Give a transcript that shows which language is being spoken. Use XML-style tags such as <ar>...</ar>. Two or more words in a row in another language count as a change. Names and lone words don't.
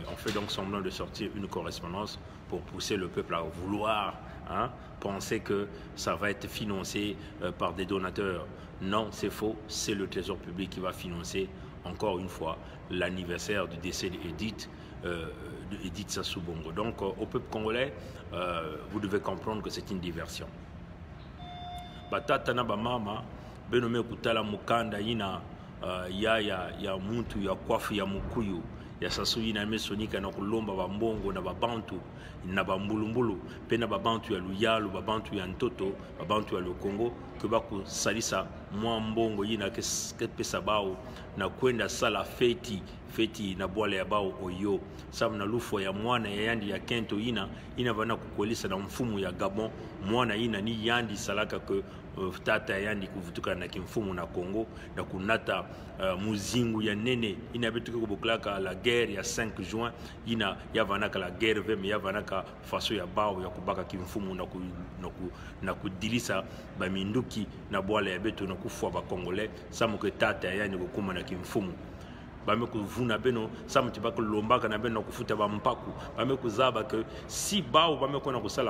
<fr>On fait donc semblant de sortir une correspondance pour pousser le peuple à vouloir penser que ça va être financé par des donateurs. Non, c'est faux, c'est le Trésor public qui va financer encore une fois l'anniversaire du décès d'Edith Sassou Bongo. Donc au peuple congolais, vous devez comprendre que c'est une diversion.</fr> <ktu>Batata na bamama benome kutala mukanda yina ya muntu ya kwafu ya mukuyu ya Sassou yina mesonika na kulomba bambongo na babantu na bambulumbulu pe na babantu ya Luyalu, babantu ya Ntoto, babantu ya Congo que baku salisa mwa mbongo yina ke pesa bao na kwenda sala feti na bwala ya bao oyo sabu na lufo ya mwana ya yandi ya kento ina vana kukolisa na mfumu ya Gabon mwana ina ni yandi salaka ke tata ya yandi kuvutuka na kimfumu na Congo na kunata muzingu ya nene ina betuka kubuklaka</ktu> <fr>la guerre</fr> <ktu>ya 5 juin ina ya vanaka</ktu> <fr>la guerre</fr> <ktu>veme ya vanaka faso ya bao ya kubaka kimfumu na kudilisa baminduki na bwala ya beto na kufwa ba Congolais samu ke tata ya yandi kukuma na kimfumu bame kuvuna beno samu tibaka lombaka na beno kufuta ba mpaku bame kuzaba ke si bao bame kona kusala</ktu>